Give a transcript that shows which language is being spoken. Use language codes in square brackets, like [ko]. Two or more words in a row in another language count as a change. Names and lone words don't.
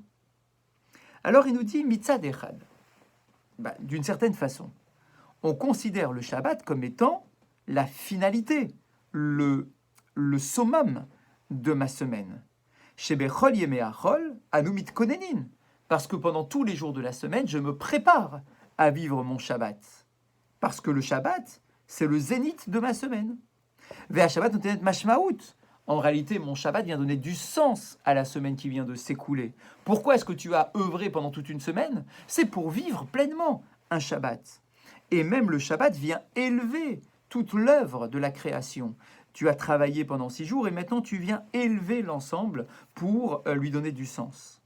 [fr] Alors il nous dit [he] מצד אחד. [fr] D'une certaine façon, on considère le Shabbat comme étant la finalité, le summum de ma semaine. [he] שבכל ימי החול אנו מתכוננים, [fr] parce que pendant tous les jours de la semaine, je me prépare à vivre mon Shabbat. Parce que le Shabbat, c'est le zénith de ma semaine. [he] והשבת נותנת משמעות. [fr] En réalité, mon Shabbat vient donner du sens à la semaine qui vient de s'écouler. Pourquoi est-ce que tu as œuvré pendant toute une semaine? C'est pour vivre pleinement un Shabbat. Et même le Shabbat vient élever toute l'œuvre de la création. Tu as travaillé pendant 6 jours et maintenant tu viens élever l'ensemble pour lui donner du sens.